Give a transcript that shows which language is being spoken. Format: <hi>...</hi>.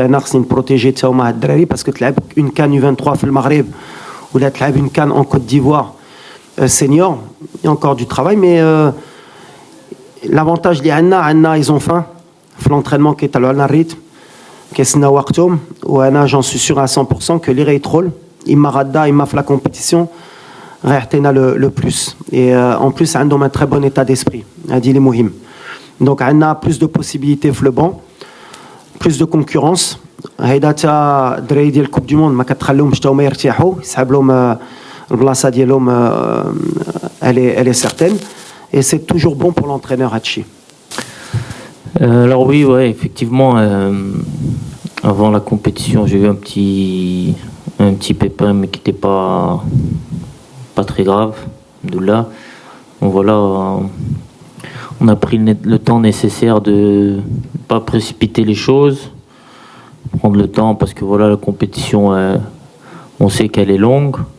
<ar>تاعنا خصني نبروتيجي تا هما هاد الدراري باسكو تلعب اون كان U23 في المغرب ولا تلعب اون كان اون كوت ديفوار senior.</ar> <fr>Il y a encore du travail, mais l'avantage</fr> <ar>اللي عندنا</ar> <fr>ils ont faim</fr> <ar>في</ar> <fr>l'entraînement</fr> <ar>كيطلعوا لنا الريتم كيسناو وقتهم. وانا</ar> <fr>j'en suis sûr à 100% que</fr> <ar>اللي غيدخل اما غدا اما في لا كومبيتيسيون غيعطينا لو بلوس.</ar> <fr>et en plus</fr> <ar>عندهم</ar> <fr>un très bon état d'esprit،</fr> <ar>هادي اللي مهم.</ar> <fr>donc</fr> <ar>عندنا</ar> <fr>plus de possibilités</fr> <ar>في</ar> <fr>le banc، plus de concurrence.</fr> <ar>هيدا تا الدراري ديال الكوب دي موند ما كتخليهمش تا هما يرتاحوا، يسحب لهم البلاصه ديالهم</ar> <fr>elle est certaine et c'est toujours bon pour l'entraîneur Hachi. Alors oui, ouais, effectivement, avant la compétition, j'ai eu un petit pépin, mais qui n'était pas très grave, de là. Donc voilà, on a pris le temps nécessaire de ne pas précipiter les choses, prendre le temps parce que voilà, la compétition, on sait qu'elle est longue.</fr>